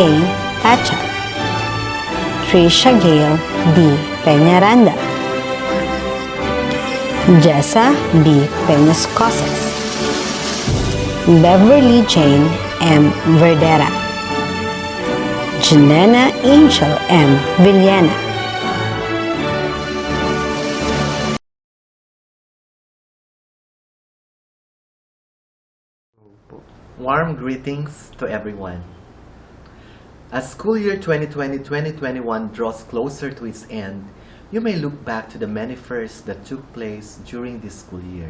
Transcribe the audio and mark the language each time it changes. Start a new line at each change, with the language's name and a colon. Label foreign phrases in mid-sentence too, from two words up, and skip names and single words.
English: Pachag, Trisha Gale B. Peñaranda, Jessa B. Peñas Cosas, Beverly Jane M. Verdera, Janena Angel M. Villena, Warm greetings to everyone. As school year 2020-2021 draws closer to its end, you may look back to the many firsts that took place during this school year.